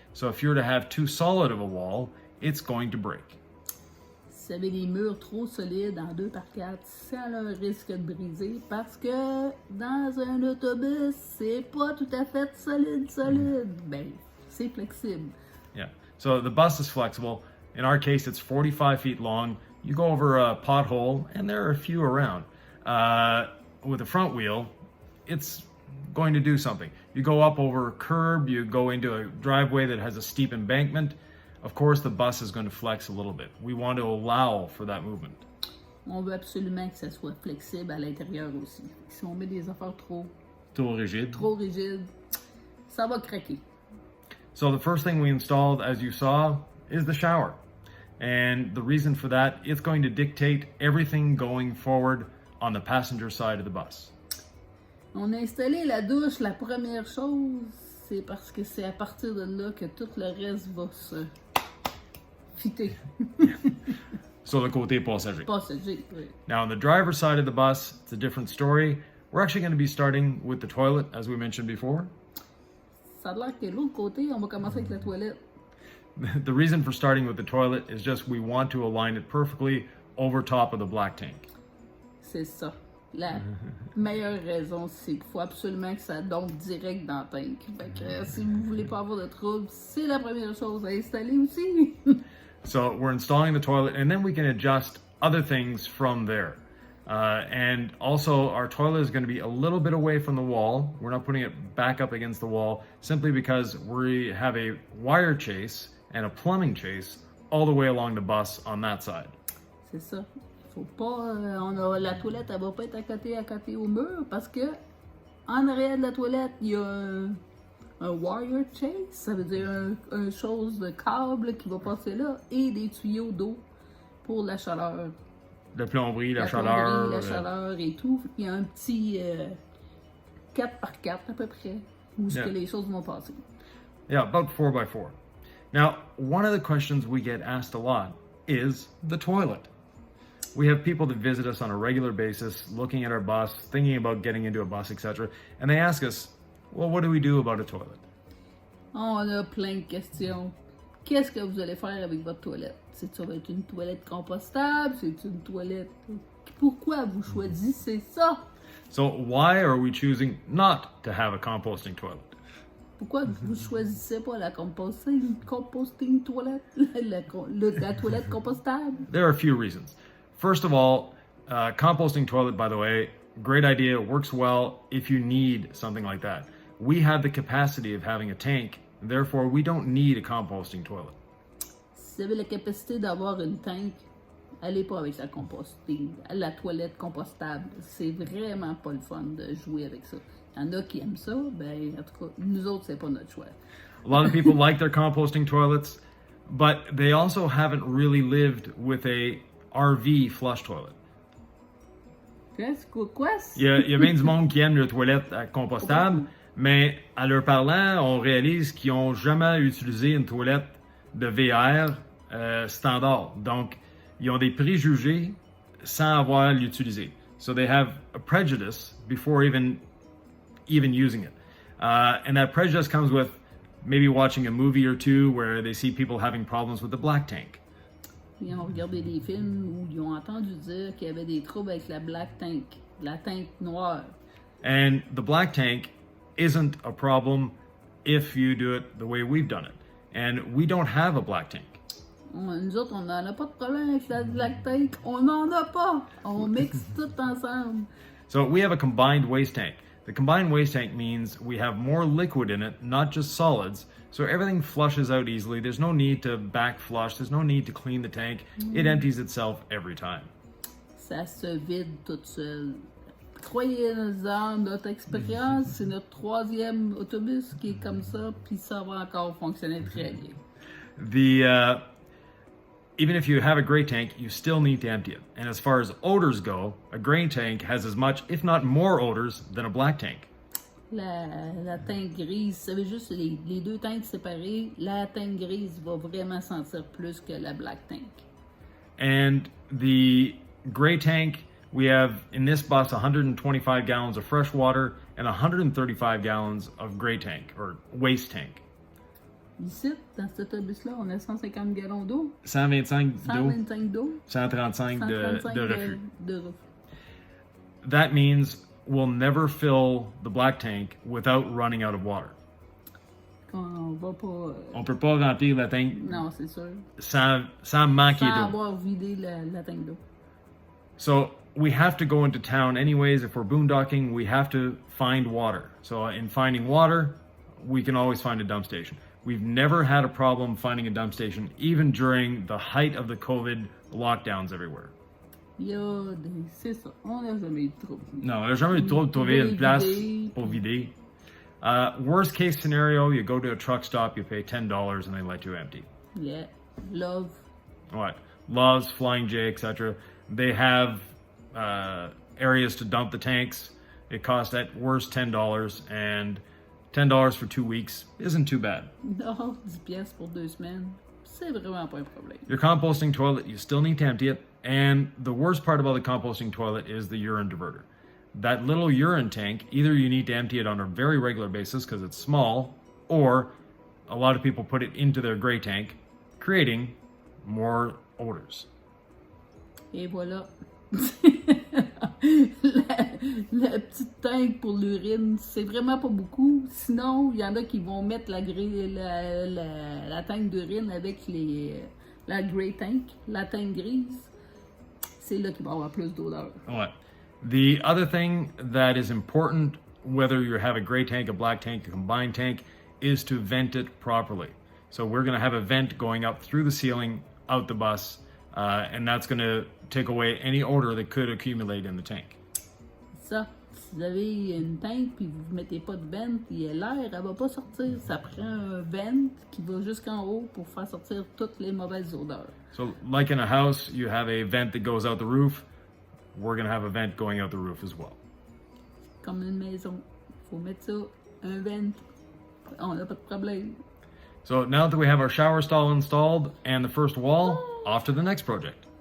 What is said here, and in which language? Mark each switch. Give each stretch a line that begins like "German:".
English: So if you were to have too solid of a wall, it's going to break.
French: Si vous avez des murs trop solides en 2x4, ça a un risque de briser parce que dans un autobus, c'est pas tout à fait solide. Ben, c'est flexible.
English: Yeah. So the bus is flexible. In our case, it's 45 feet long. You go over a pothole, and there are a few around. With a front wheel, it's going to do something. You go up over a curb, you go into a driveway that has a steep embankment. Of course, the bus is going to flex a little bit. We want to allow for that movement.
French: On veut absolument que ça soit flexible à l'intérieur aussi. Si on met des affaires trop rigides, ça va craquer.
English: So the first thing we installed, as you saw, is the shower. And the reason for that, it's going to dictate everything going forward on the passenger side of the bus.
French: On a installé la douche, la première chose, c'est parce que c'est à partir de là que tout le reste va se fitter.
English: So the
French: côté passager. Passager, oui.
English: Now on the driver's side of the bus, it's a different story. We're actually going to be starting with the toilet, as we mentioned before.
French: Ça a l'air que l'autre côté, on va commencer avec la toilette.
English: The reason for starting with the toilet is just we want to align it perfectly over top of the black tank.
French: C'est ça. La meilleure raison, c'est qu'il faut absolument que ça dompe direct dans le tank. Fait que si vous voulez pas avoir de trouble, c'est la première chose à installer aussi.
English: So we're installing the toilet, and then we can adjust other things from there. And also, our toilet is going to be a little bit away from the wall. We're not putting it back up against the wall, simply because we have a wire chase and a plumbing chase all the way along the bus on that side.
French: C'est ça. Faut pas, la toilette, elle va pas être à côté au mur parce que en arrière de la toilette, il y a un
English: wire chase,
French: ça veut dire un chose de câble qui va passer là et des tuyaux d'eau pour la chaleur. La plomberie, la chaleur. La chaleur et tout. Il y a un petit 4x4 à peu près où que les choses vont passer.
English: Yeah, about 4x4. Now, one of the questions we get asked a lot is the toilet. We have people that visit us on a regular basis, looking at our bus, thinking about getting into a bus, etc. And they ask us, well, what do we do about a toilet?
French: On a plein de questions. Qu'est-ce que vous allez faire avec votre toilette? Ça va être une toilette compostable? C'est une toilette... Pourquoi vous choisissez ça?
English: So why are we choosing not to have a composting toilet?
French: Pourquoi vous choisissez pas la
English: composting toilet?
French: La toilette compostable?
English: There are a few reasons. First of all, composting toilet, by the way, great idea, works well if you need something like that. We have the capacity of having a tank Therefore, we don't need a composting toilet.
French: Si vous avez la capacité d'avoir une tank, allez pas avec la toilette compostable. C'est vraiment pas le fun de jouer avec ça. Il y en a qui aiment ça, ben en tout cas, nous autres, c'est pas notre choix.
English: A lot of people like their composting toilets, but they also haven't really lived with a RV flush toilet.
French: Qu'est-ce que quoi? Il y a bien du monde qui aime les toilettes compostables, mais à leur parlant, on réalise qu'ils n'ont jamais utilisé une toilette de VR standard. Donc, ils ont des préjugés sans avoir l'utiliser.
English: So they have a prejudice before even using it. And that prejudice comes with maybe watching a movie or two where they see people having problems with the black tank.
French: Ils ont regardé des films où ils ont entendu dire qu'il y avait des troubles avec la
English: black tank,
French: la tank noire.
English: And the black tank isn't a problem if you do it the way we've done it. And we don't have a black tank.
French: Nous autres, on n'en a pas de problème avec la
English: black tank.
French: On n'en a pas. On mixe tout ensemble.
English: So we have a combined waste tank. The combined waste tank means we have more liquid in it, not just solids, so everything flushes out easily. There's no need to back flush. There's no need to clean the tank. It empties itself every time.
French: Ça se vide tout seul. Croyez-en, notre expérience, c'est notre 3e autobus qui est comme ça, puis ça va encore fonctionner très bien.
English: Even if you have a gray tank, you still need to empty it. And as far as odors go, a gray tank has as much, if not more odors than a black tank.
French: La tank grise, ça veut juste les deux tanks séparés, la tank grise va vraiment sentir plus que la
English: black tank. And the gray tank, we have in this bus 125 gallons of fresh water and 135 gallons of gray tank or waste tank.
French: Ici, dans cet autobus-là, on a 150 gallons d'eau. 125 d'eau. 125 d'eau. 135 de refus. De refus.
English: That means we'll never fill the black tank without running out of water.
French: On va pas. On peut pas remplir la tank Non, c'est sûr. sans manquer Sans d'eau. avoir vidé la tank d'eau.
English: So we have to go into town anyways. If we're boondocking, we have to find water. So in finding water, we can always find a dump station. We've never had a problem finding a dump station, even during the height of the COVID lockdowns everywhere.
French: C'est ça, on n'a jamais eu de trouble. Non, on n'a jamais eu de trouble de trouver une place pour vider.
English: Worst case scenario, you go to a truck stop, you pay $10 and they let you empty. Yeah, love. What? Love's, Flying J, etc. They have areas to dump the tanks. It costs at worst $10 and $10 for 2 weeks isn't too bad.
French: Non, 10 pièces pour 2 semaines, c'est vraiment pas un problème.
English: Your composting toilet, you still need to empty it. And the worst part about the composting toilet is the urine diverter. That little urine tank, either you need to empty it on a very regular basis because it's small, or a lot of people put it into their gray tank, creating more odors.
French: Et voilà. la petite tank pour l'urine, c'est vraiment pas beaucoup. Sinon, il y en a qui vont mettre la tank d'urine avec la
English: grey tank,
French: la tank grise. C'est là qu'il va y avoir plus d'odeur.
English: What? The other thing that is important, whether you have a gray tank, a black tank, a combined tank, is to vent it properly. So we're going to have a vent going up through the ceiling, out the bus, and that's going to take away any odor that could accumulate in the tank.
French: Ça, si vous avez une tank puis vous ne mettez pas de vent, l'air, elle va pas sortir. Ça prend un vent qui va jusqu'en haut pour faire sortir toutes les mauvaises odeurs.
English: So like in a house, you have a vent that goes out the roof. We're going to have a vent going out the roof as well.
French: Comme une maison. Faut mettre ça, un vent. On n'a pas de problème.
English: So now that we have our shower stall installed and the first wall, off to the next project.